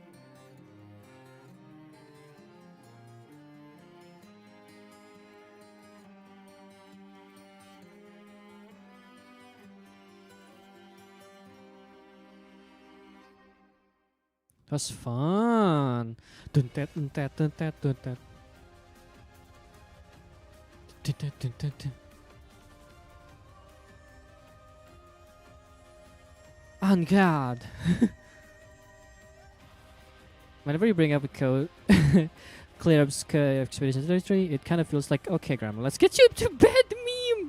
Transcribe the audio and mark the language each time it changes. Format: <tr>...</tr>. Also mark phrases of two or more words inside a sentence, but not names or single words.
<en>was fun. Dun tat dun tat dun tat dun tat. Dun tat dun tat dun. On God. Whenever you bring up a code, clear up expedition territory, it kind of feels like, okay, Grandma, let's get you to bed, meme.</en>